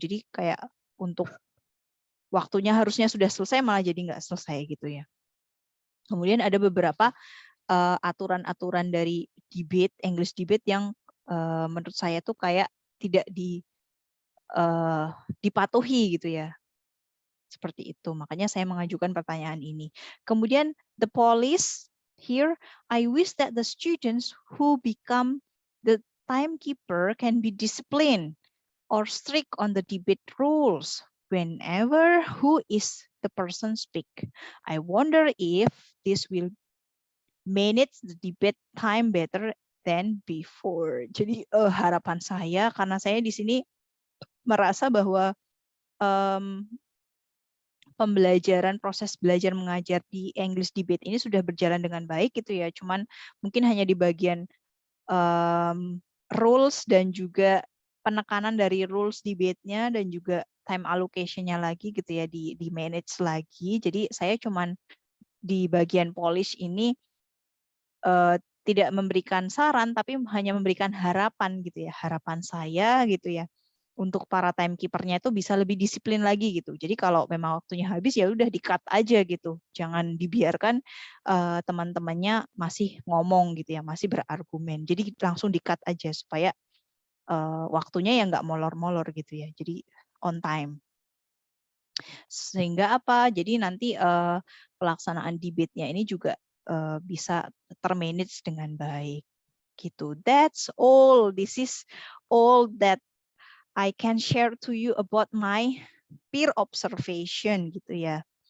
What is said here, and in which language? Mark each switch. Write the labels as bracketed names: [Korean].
[Indonesian] Jadi kayak untuk waktunya harusnya sudah selesai malah jadi nggak selesai gitu ya. Kemudian ada beberapa aturan-aturan dari debate, English debate yang menurut saya tuh kayak tidak dipatuhi gitu ya. Seperti itu. Makanya saya mengajukan pertanyaan ini. [English] Kemudian the police here, I wish that the students who become the timekeeper can be disciplined or strict on the debate rules whenever who is the person speak. I wonder if this will manage the debate time better than before. [Indonesian] Jadi harapan saya, karena saya di sini merasa bahwa pembelajaran, proses belajar mengajar di English debate ini sudah berjalan dengan baik gitu ya. Cuman mungkin hanya di bagian rules dan juga penekanan dari rules debate-nya dan juga time allocation-nya lagi gitu ya, di manage lagi. Jadi saya cuman di bagian polish ini tidak memberikan saran, tapi hanya memberikan harapan gitu ya, harapan saya gitu ya, untuk para timekeeper-nya itu bisa lebih disiplin lagi gitu. Jadi kalau memang waktunya habis ya udah di-cut aja gitu, jangan dibiarkan teman-temannya masih ngomong gitu ya, masih berargumen. Jadi langsung di-cut aja supaya waktunya ya nggak molor-molor gitu ya. Jadi on time. Sehingga apa? Jadi nanti pelaksanaan debate-nya ini juga bisa termanage dengan baik gitu. [English] That's all. This is all that I can share to you about my peer observation [Indonesian] gitu ya.